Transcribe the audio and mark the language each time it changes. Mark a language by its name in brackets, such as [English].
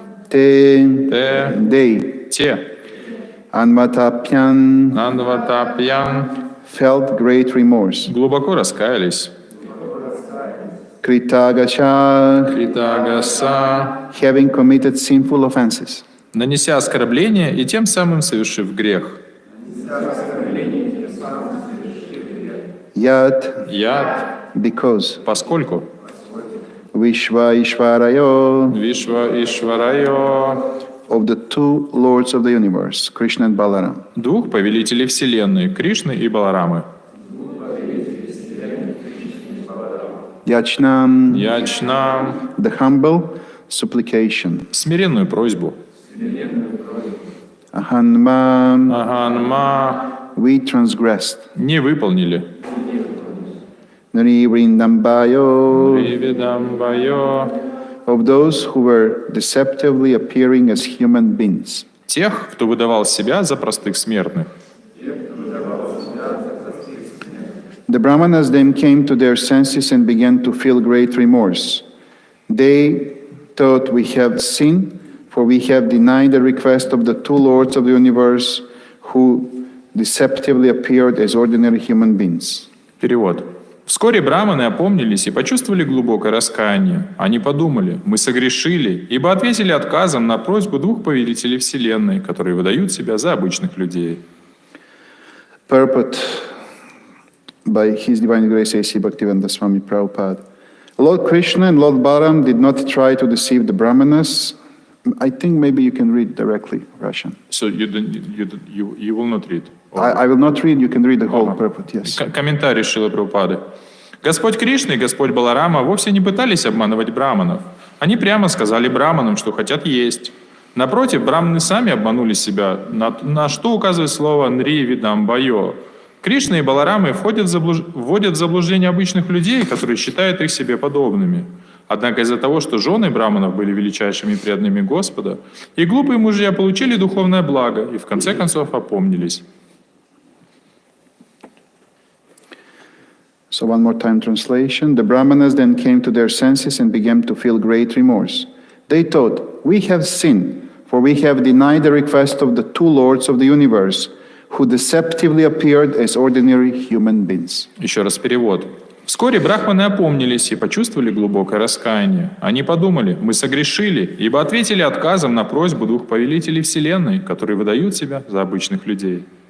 [Sanskrit] Te they [Russian] те [Sanskrit] Anvatapyan Анватапьян [English] felt great remorse [Russian] глубоко раскаялись [Sanskrit] Kritagasha Критагаса [English] having committed sinful offenses [Russian] нанеся оскорбление и тем самым совершив грех. [Sanskrit] Yat Яд, [English] because [Russian] поскольку [Sanskrit] Vishva Ishvarayo Вишва Ишварайо [English] of the two lords of the universe, Krishna and Balaram. [Russian] двух повелителей Вселенной, Кришны и Баларамы. [Sanskrit] Yachnam, Ячнам [English] the humble supplication. [Russian] смиренную просьбу. [Sanskrit] Ahanma, Аганма [English] we transgressed. [Russian] не выполнили. [Sanskrit] Nari Vrindambayo, Привидамбайо [English] of those who were deceptively appearing as human beings. [Russian] Тех, кто выдавал себя за простых смертных. [English] The Brahmanas then came to their senses and began to feel great remorse. They thought, we have sinned, for we have denied the request of the two lords of the universe who deceptively appeared as ordinary human beings. [Russian] Перевод. Вскоре браманы опомнились и почувствовали глубокое раскаяние. Они подумали, мы согрешили, ибо ответили отказом на просьбу двух повелителей Вселенной, которые выдают себя за обычных людей. [English] Purport by His Divine Grace A.C. Bhaktivedanta Swami Prabhupada. Lord Krishna and Lord Balaram did not try to deceive the Brahmanas. I think maybe you can read directly Russian. So you will not read? I will not read, you can read the whole purport, yes. [Russian] Комментарий Шрилы Прабхупады. Господь Кришна и Господь Баларама вовсе не пытались обманывать браманов. Они прямо сказали браманам, что хотят есть. Напротив, браманы сами обманули себя, на что указывает слово «нри видам байо». Кришна и Баларамы вводят в заблуждение обычных людей, которые считают их себе подобными. Однако из-за того, что жены браманов были величайшими и преданными Господа, и глупые мужья получили духовное благо и в конце концов опомнились. [English] So one more time translation. The Brahmanas then came to their senses and began to feel great remorse. They thought, we have sinned, for we have denied the request of the two lords of the universe, who deceptively appeared as ordinary human beings. [Russian] Еще раз перевод. Вскоре брахманы опомнились и почувствовали глубокое раскаяние. Они подумали, мы согрешили, ибо ответили отказом на просьбу двух повелителей Вселенной, которые выдают себя за обычных людей.